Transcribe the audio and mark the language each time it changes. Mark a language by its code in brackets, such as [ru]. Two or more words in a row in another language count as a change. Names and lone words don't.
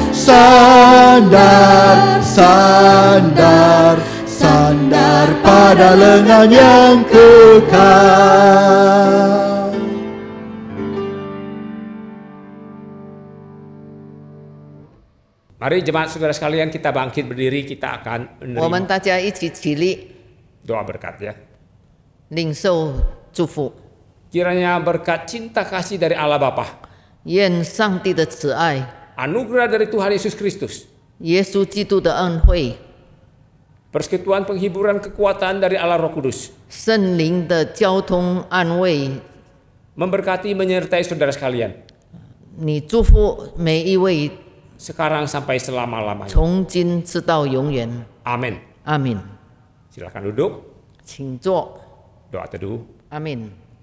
[id] Sandar, sandar, sandar pada lengan yang kekal. Mari jemaat saudara sekalian, kita bangkit berdiri, kita akan [zh] 我们 [id] menerima [zh] 大家一起起立， [id] doa berkat ya. [zh] 领受祝福。 [id] Kiranya berkat cinta kasih dari Allah Bapa, [zh] 愿上帝的慈爱、 [id] anugerah dari Tuhan Yesus Kristus, [zh] 耶稣基督的恩惠、 [id] persekutuan penghiburan kekuatan dari Allah Roh Kudus [zh] 圣灵的交通安慰， [id] memberkati menyertai saudara sekalian [zh] 你祝福每一位， [id] sekarang sampai selama-lamanya. [zh] 从今直到永远。 [id] Amin. [zh] 阿门。 [id] Silakan duduk, [zh] 请坐。 [id] doa teduh. [zh] 阿门。